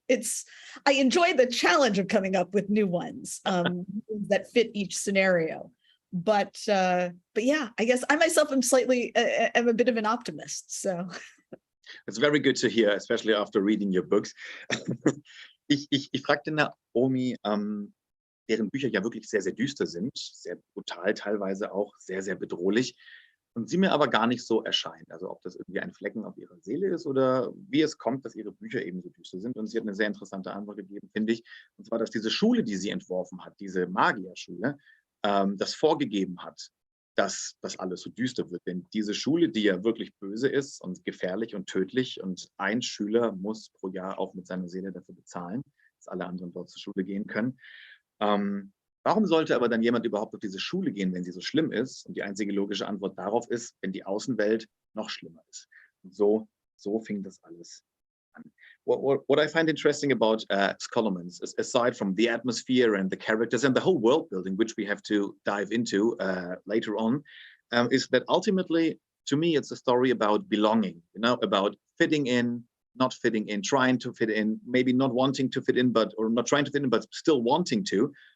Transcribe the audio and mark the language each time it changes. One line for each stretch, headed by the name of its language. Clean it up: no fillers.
English: I enjoyed the challenge of coming up with new ones that fit each scenario. But yeah, I guess I myself am a bit of an optimist. So it's very good to hear, especially after reading your books.
German: Ich fragte Naomi, deren Bücher ja wirklich sehr, sehr düster sind, sehr brutal, teilweise auch sehr, sehr bedrohlich, und sie mir aber gar nicht so erscheint. Also ob das irgendwie ein Flecken auf ihrer Seele ist oder wie es kommt, dass ihre Bücher eben so düster sind. Und sie hat eine sehr interessante Antwort gegeben, finde ich. Und zwar, dass diese Schule, die sie entworfen hat, diese Magierschule, das vorgegeben hat, dass das alles so düster wird. Denn diese Schule, die ja wirklich böse ist und gefährlich und tödlich und ein Schüler muss pro Jahr auch mit seiner Seele dafür bezahlen, dass alle anderen dort zur Schule gehen können. Warum sollte aber dann jemand überhaupt auf diese Schule gehen, wenn sie so schlimm ist? Und die einzige logische Antwort darauf ist, wenn die Außenwelt noch schlimmer ist. Und so fing das alles an.
English: What I find interesting about Scholomance, aside from the atmosphere and the characters and the whole world building, which we have to dive into later on, is that ultimately, to me, it's a story about belonging, about fitting in, not fitting in, trying to fit in, maybe not wanting to fit in, or not trying to fit in, but still wanting to.